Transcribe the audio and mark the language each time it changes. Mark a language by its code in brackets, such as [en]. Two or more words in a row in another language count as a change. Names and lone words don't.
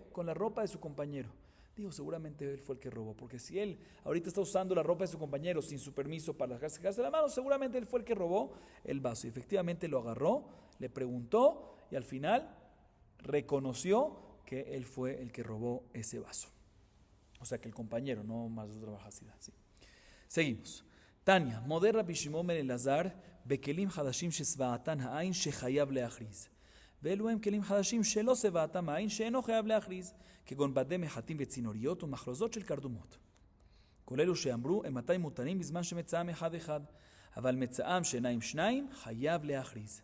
[es] Con la ropa de su compañero. Dijo, seguramente él fue el que robó, porque si él ahorita está usando la ropa de su compañero sin su permiso para secarse las manos, seguramente él fue el que robó el vaso. Y efectivamente lo agarró, le preguntó y al final reconoció que él fue el que robó ese vaso. O sea que el compañero, no [arc] Marzutra Hasida, [es] ¿sí? Seguimos. [arc] Tania, Moder Rabbi Shimon ben Elazar, Bekelim Hadashim Shesva'atan Ha'ain Shechayav Leachriz. [he] ואלו הם כלים חדשים שלא שבעתם העין שאינו חייב להכריז, כגון בדי מחטים וצינוריות ומחרוזות של קרדומות. כל אלו שאמרו הם מתי מותרים בזמן שמצאם אחד אחד, אבל מצאם שאינה עם שניים חייב להכריז.